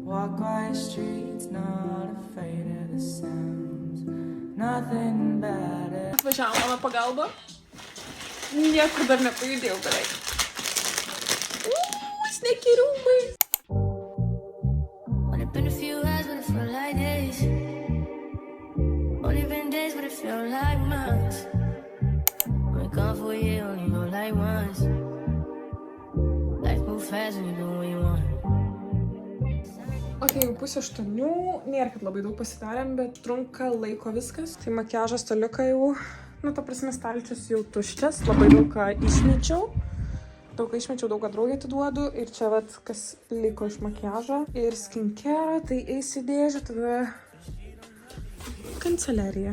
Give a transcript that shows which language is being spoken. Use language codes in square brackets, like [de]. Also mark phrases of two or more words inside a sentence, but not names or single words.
[en] Walk quiet streets, not afraid of the sounds. Nothing better. [lt] Atvažiavo mano pagalba. Niekur dar nepajudėjau beveik. Sneki rūbai. [en] Only been a few hours, but it felt like days. Only been days, but it felt like months. Been gone for a year, only know like once. Fast when you do what you want. [lt] Ok, jau 7:30, nėra kad labai daug pasidarėm, bet trunka laiko viskas. Tai makiažo staliuką jau Nu, ta prasme, stalčius jau tuščias, labai daug ką išmečiau. Daug ką išmečiau, daug ką draugė atiduodu. Ir čia, vat, kas liko iš makiažo. Ir skincare, tai eis į dėžę, tada kanceliarija.